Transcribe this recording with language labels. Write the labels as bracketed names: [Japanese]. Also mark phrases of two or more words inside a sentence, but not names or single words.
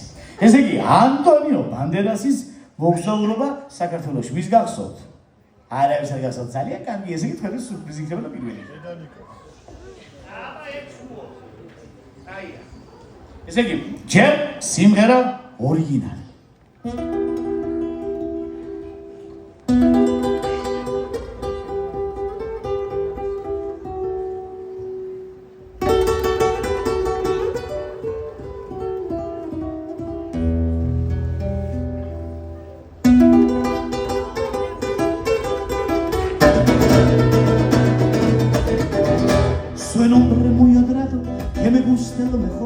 [Georgian] ესე იგი ანტონიო ბანდერასის მოგზაურობა საქართველოში. ვის გახსოვთ? არავის არ გახსოვთ. ძალიან კარგი, ესე იგი თქვენი სურპრიზი იქნება პირველი. ესე იგი ჯერ სიმღერა ორიგინალი. [Spanish] Soy un hombre muy adorado que me gusta lo mejor.